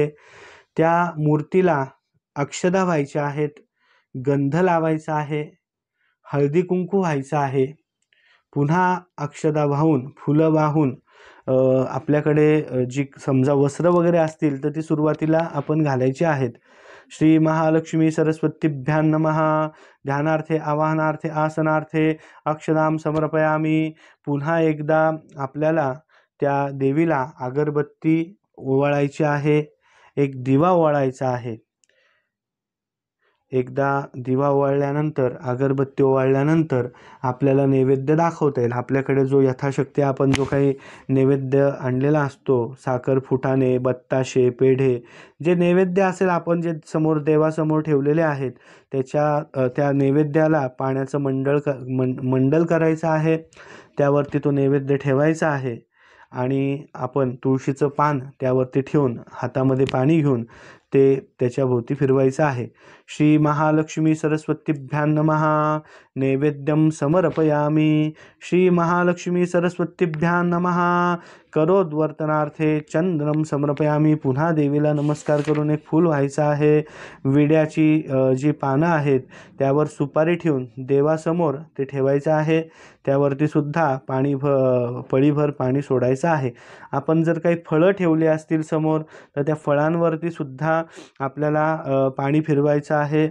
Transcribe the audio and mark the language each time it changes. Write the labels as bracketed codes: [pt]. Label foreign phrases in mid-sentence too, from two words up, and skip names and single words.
[mr] त्या मूर्तीला अक्षता व्हायच्या आहेत, गंध लावायचा आहे, हळदी कुंकू व्हायचं आहे। पुन्हा अक्षता वाहून, फुलं वाहून आपल्याकडे जी समजा वस्त्र वगैरे असतील तर ती सुरुवातीला आपण घालायची आहेत। [sa] श्री महालक्ष्मी सरस्वतीभ्यां नमः। ध्यानार्थे आवाहनार्थे आसनार्थे अक्षदां समर्पयामी। [mr] पुन्हा एकदा आपल्याला त्या देवीला अगरबत्ती ओवाळायची आहे, एक दिवा ओवाळायचा आहे। एकदा दिवा ओवाळल्यानंतर, अगरबत्ती ओवाळल्यानंतर आपल्याला नैवेद्य दाखवता येईल। आपल्याकडे जो यथाशक्ती आपण जो काही नैवेद्य आणलेला असतो, साखर, फुटाणे, बत्ताशे, पेढे, जे नैवेद्य असेल आपण जे समोर देवासमोर ठेवलेले आहेत त्या नैवेद्याला पाण्याचं मंडल करायचं आहे। त्यावरती तो नैवेद्य ठेवायचा आहे आणि आपण तुळशीचं पान त्यावरती ठेवून हातामध्ये पाणी घेऊन ते त्याच्याभोवती फिरवायचं आहे। [sa] श्री महालक्ष्मी सरस्वतीभ्यां नमः। नैवेद्यं समर्पयामी। श्री महालक्ष्मी सरस्वतीभ्यां नमः। करोद्वर्तनार्थे चंद्रम समर्पयामी। [mr] पुन्हा देवीला नमस्कार करून एक फूल व्हायचं आहे। विड्याची जी पानं आहेत त्यावर सुपारी ठेवून देवासमोर ते ठेवायचं आहे। त्यावरती सुद्धा पळीभर पाणी सोडायचं आहे। आपण जर काही फळं ठेवली असतील समोर तर त्या फळांवरती सुद्धा आपल्याला पाणी फिरवायचं आहे।